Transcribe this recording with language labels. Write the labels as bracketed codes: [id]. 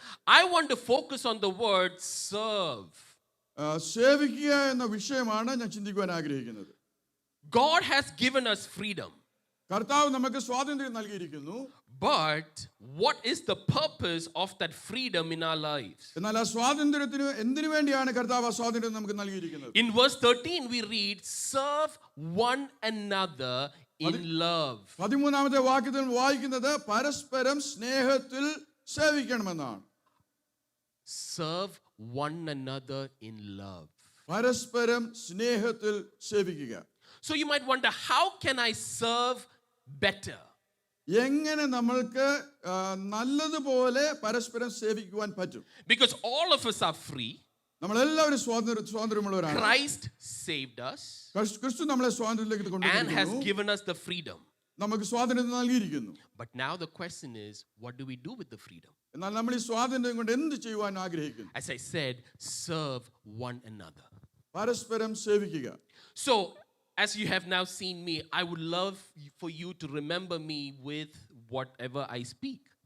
[en] I want to focus on the word serve. [ml] സേവിക്കുക എന്ന വിഷയമാണ് ഞാൻ ചിന്തിക്കുവാൻ ആഗ്രഹിക്കുന്നത്. [en] God has given us freedom. [ml] കർത്താവ് നമുക്ക് സ്വാതന്ത്ര്യം നൽകിയിരിക്കുന്നു. [en] But what is the purpose of that freedom in our lives? [ml] എന്നാൽ ആ സ്വാതന്ത്ര്യത്തിന് എന്തിനു വേണ്ടിയാണ് കർത്താവ് ആ സ്വാതന്ത്ര്യം നമുക്ക് നൽകിയിരിക്കുന്നത്? [en] In verse 13 we read, serve one another in love. [ml] 13-ാമത്തെ വാക്യത്തിൽ വായിക്കുന്നത് പരസ്പരം സ്നേഹത്തിൽ സേവിക്കണമെന്നാണ്. [en] Serve one another in love. [ml] പരസ്പരം സ്നേഹത്തിൽ സേവിക്കുക. [en] So you might wonder, how can I serve better? [ml] എങ്ങനെ നമ്മൾക്ക് നല്ലതുപോലെ പരസ്പരം സേവിക്കുവാൻ പറ്റും? [en] Because all of us are free. [ml] നമ്മളെല്ലാവരും സ്വാതന്ത്ര്യമുള്ളവരാണ്. [en] Christ saved us. [ml] ക്രിസ്തു നമ്മളെ സ്വാതന്ത്ര്യത്തിലേക്ക് [en] and has [ml] കൊണ്ടുവന്നു. [en] given us the freedom. [ml] നമുക്ക് സ്വാതന്ത്ര്യം നൽകിയിരിക്കുന്നു. [en] But now the question is, what do we do with the freedom? [ml] എന്നാൽ നമ്മൾ ഈ സ്വാതന്ത്ര്യം കൊണ്ട് എന്ത് ചെയ്യുവാൻ ആഗ്രഹിക്കുന്നു? [en] As I said, serve one another. [ml] പരസ്പരം സേവിക്കുക. [en] So as you have now seen me, I would love for you to remember me with whatever I speak.